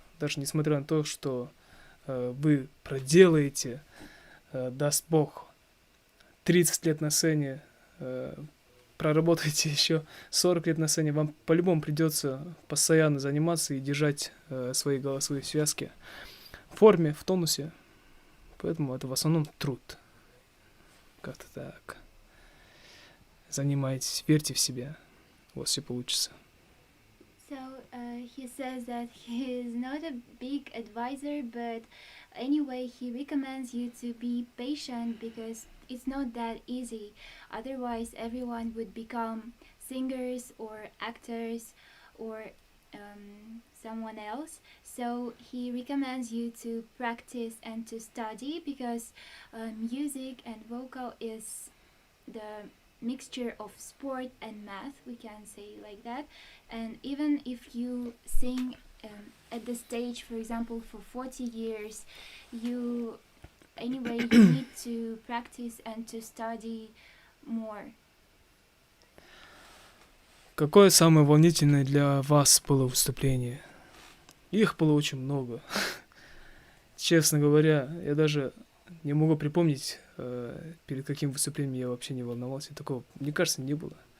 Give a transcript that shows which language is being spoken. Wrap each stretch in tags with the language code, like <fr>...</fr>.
<ru>Даже несмотря на то, что вы проделаете, даст Бог, 30 лет на сцене, проработаете еще 40 лет на сцене, вам по-любому придется постоянно заниматься и держать свои голосовые связки в форме, в тонусе. Поэтому это в основном труд. Как-то так. Занимайтесь, верьте в себя. У вас все получится.</ru> <en>So he says that he is not a big advisor, but anyway, he recommends you to be patient because it's not that easy. Otherwise, everyone would become singers or actors or someone else. So he recommends you to practice and to study because music and vocal is the mixture of sport and math, we can say like that. And even if you sing at the stage, for example, for 40 years, you anyway you need to practice and to study more.</en> <ru>Какое самое волнительное для вас было выступление? Их было очень много. Честно говоря, я даже не могу припомнить, перед каким выступлением я вообще не волновался. Такого, мне кажется, не было.</ru>